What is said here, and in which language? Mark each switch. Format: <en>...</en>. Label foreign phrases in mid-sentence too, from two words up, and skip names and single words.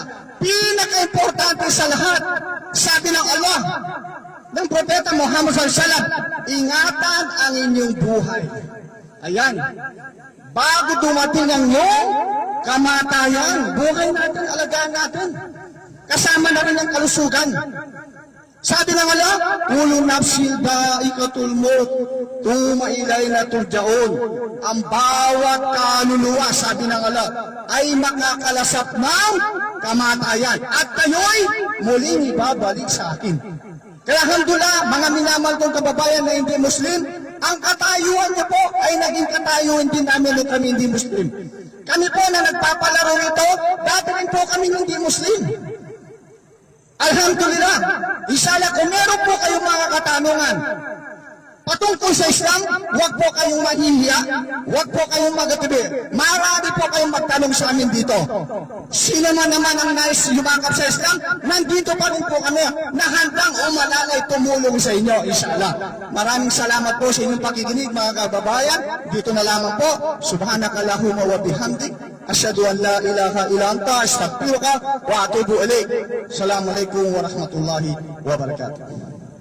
<tl>Pinaka-importante sa lahat. Sabi ng Allah, ng Propeta Muhammad SAW, ingatan ang inyong buhay. Ayan. Bago dumating ang iyong kamatayan, buhay natin, alagaan natin. Kasama na rin ang kalusugan. Sabi ng Allah,</tl> <ar>كل نفس ذائقة الموت ثم إلينا ترجعون.</ar> <tl>Ang bawat kaluluwa, sabi ng Allah, ay makakalasap ng kamatayan. At kayo'y muling ibabalik sa akin. Kaya alhamdulillah, mga minamahal kong kababayan na hindi Muslim, ang katayuan niyo po ay naging katayuan din namin nung kami hindi Muslim. Kami po na nagpapalaro nito, dati rin po kami hindi Muslim.</tl> <ar>الحمد لله إن شاء الله,</ar> <tl>kung meron po kayong mga katanungan patungkol sa Islam, huwag po kayong mahihiya, huwag po kayong magatibi. Marami po kayong magtanong sa amin dito. Sino man naman ang nais lumakap sa Islam, nandito pa rin po kami na handang umalalay tumulong sa inyo, inshallah. Maraming salamat po sa inyong pakikinig, mga kababayan. Dito na lamang po.</tl> <ar>سبحانك اللهم وبحمدك أشهد أن لا إله إلا أنت أستغفرك وأتوب إليك. السلام عليكم ورحمة الله وبركاته.</ar>